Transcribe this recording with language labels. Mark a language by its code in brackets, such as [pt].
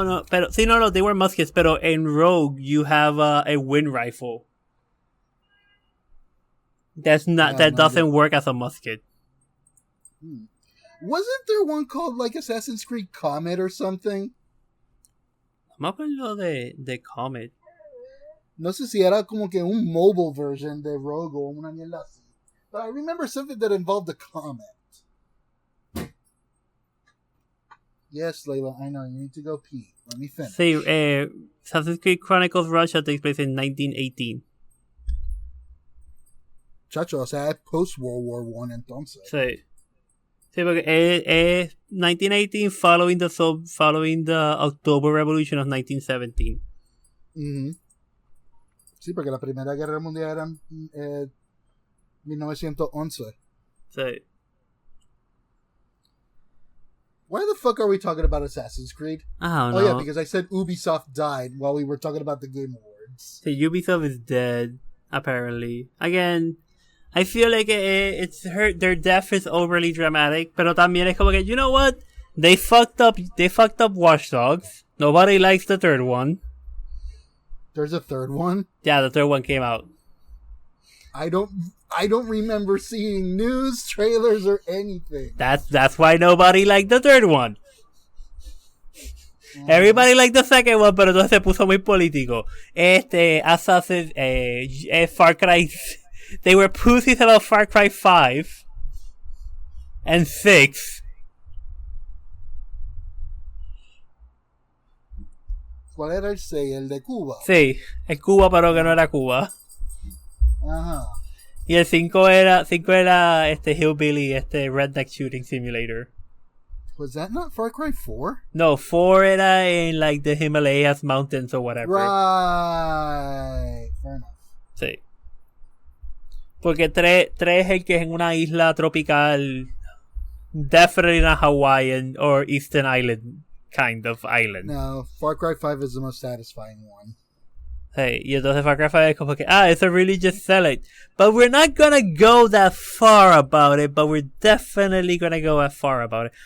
[es] Pero, sí, no, [en] they were muskets. Pero in Rogue, you have a wind rifle. That doesn't work as a musket. Wasn't there one called like Assassin's Creed Comet or something? [es] Me acuerdo de Comet. No sé si era como que un [en] mobile version [es] de Rogue o una mierda así. [en] But I remember something that involved a comet. Yes, Layla, I know. You need to go pee. Let me finish. Sí, Assassin's Creed Chronicles Russia takes place in 1918. [es] Chacho, o sea, es post-World War I entonces. Sí. Sí, porque es 1918 following the October Revolution of 1917. Sí, porque la Primera Guerra Mundial era en 1911. Sí. [en] Why the fuck are we talking about Assassin's Creed? I don't know. Oh yeah, because I said Ubisoft died while we were talking about the Game Awards. Sí, Ubisoft is dead, apparently. Again, I feel like their death is overly dramatic, [es] pero también es como que, [en] you know what? They fucked up Watch Dogs. Nobody likes the third one. There's a third one? Yeah, the third one came out. I don't remember seeing news, trailers, or anything. That's why nobody liked the third one. Everybody liked the second one, [es] pero entonces se puso muy político. [en] Assassin, Far Cry, they were pussies about Far Cry 5 and 6. [es] ¿Cuál era el 6? ¿El de Cuba? Sí, es Cuba, pero que no era Cuba. Ajá. Y el 5 era Hillbilly, Redneck Shooting Simulator. [en] Was that not Far Cry 4? No, 4 era in like the Himalayas mountains or whatever. Right. Fair enough. [es] Sí. Porque 3 es el que es en una isla tropical. [en] Definitely not Hawaiian or Eastern Island kind of island. No, Far Cry 5 is the most satisfying one. Hey, [es] y entonces [en] Far Cry 5 [es] es como que, [en] it's a religious select. But we're not gonna go that far about it, but we're definitely gonna go that far about it.